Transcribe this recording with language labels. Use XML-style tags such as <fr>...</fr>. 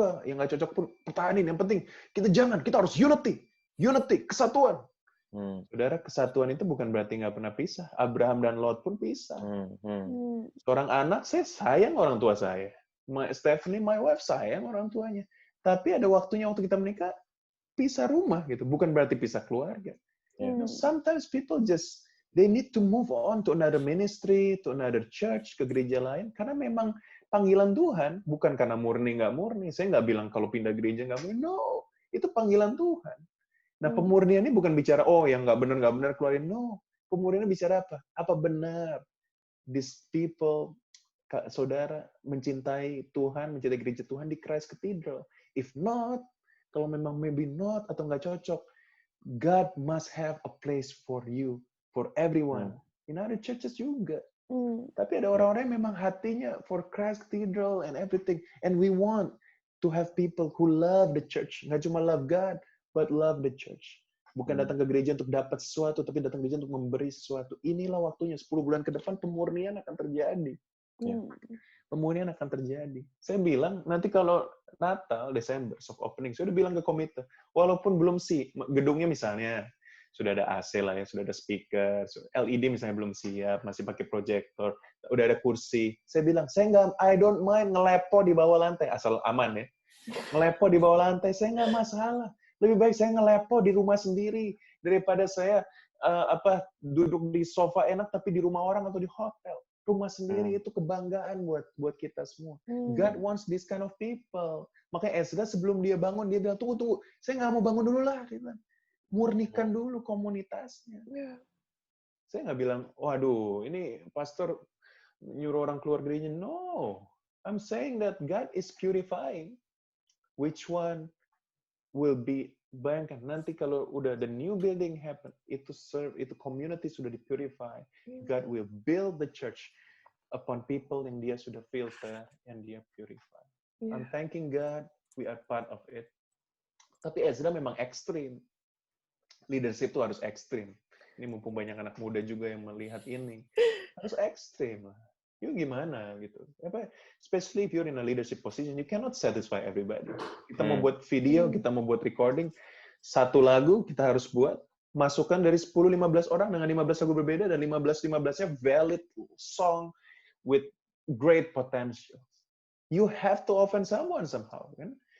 <id>Wah, yang nggak cocok pun pertahanin. Yang penting, kita harus unity, kesatuan. Saudara, kesatuan itu bukan berarti nggak pernah pisah. Abraham dan Lot pun pisah. Seorang anak, saya sayang orang tua saya. Stephanie,</id> <en>my wife,</en> <id>sayang orang tuanya. Tapi ada waktunya waktu kita menikah, pisah rumah gitu. Bukan berarti pisah keluarga.</id> <en>Sometimes people they need to move on to another ministry, to another church,</en> <id>ke gereja lain. Karena memang panggilan Tuhan, bukan karena murni nggak murni. Saya nggak bilang kalau pindah gereja nggak murni. No, itu panggilan Tuhan. Nah, pemurnian ini bukan bicara, yang nggak benar keluarin. No, pemurnian bicara apa? Apa benar</id> <en>these people,</en> <id>saudara, mencintai Tuhan, mencintai gereja Tuhan di Christ Cathedral?</id> <en>If not,</en> <id>kalau memang</id> <en>maybe not,</en> <id>atau nggak cocok,</id> <en>God must have a place for you, for everyone. In other churches</en> <id>juga. Tapi ada orang-orang yang memang hatinya for Christ Cathedral</id> <en>and everything. And we want to have people who love the church.</en> <id>Nggak cuma</id> <en>love God, but love the church.</en> <id>Bukan datang ke gereja untuk dapat sesuatu, tapi datang ke gereja untuk memberi sesuatu. Inilah waktunya, 10 bulan ke depan pemurnian akan terjadi. Pemurnian akan terjadi. Saya bilang, nanti kalau Natal, Desember, soft opening, saya udah bilang ke komite, walaupun belum gedungnya misalnya, sudah ada AC lah ya, sudah ada speaker, LED misalnya belum siap, masih pakai proyektor, udah ada kursi. Saya bilang,</id> <en>I don't mind</en> <id>ngelepo di bawah lantai, asal aman ya. Ngelepo di bawah lantai, saya nggak masalah. Lebih baik saya ngelepo di rumah sendiri daripada saya duduk di sofa enak tapi di rumah orang atau di hotel. rumah sendiri itu kebanggaan buat kita semua.</id> <en>God wants this kind of people.</en> <id>Makanya Ezra sebelum dia bangun, dia bilang, tunggu, saya nggak mau bangun dulu lah. Dia bilang, murnikan dulu komunitasnya. Saya nggak bilang, waduh, ini pastor nyuruh orang keluar gerejanya.</id> <en>No, I'm saying that God is purifying. Which one will be,</en> <id>bayangkan, nanti kalau udah</id> <en>the new building happen,</en> <id>itu community sudah di-purify.</id> <en>God will build the church upon people</en> <id>yang dia sudah filter, yang dia purify.</id> <en>I'm thanking God, we are part of it.</en> <id>Tapi Ezra memang ekstrim. Leadership itu harus ekstrim. Ini mumpung banyak anak muda juga yang melihat ini. Harus ekstrim lah. You gimana gitu.</id> <en>Especially if you're in a leadership position, you cannot satisfy everybody.</en> <id>Kita mau buat video, kita mau buat recording, satu lagu kita harus buat, masukkan dari 10-15 orang dengan 15 lagu berbeda, dan 15-15-nya</id> <en>valid song with great potential. You have to offend someone somehow, kan?</en>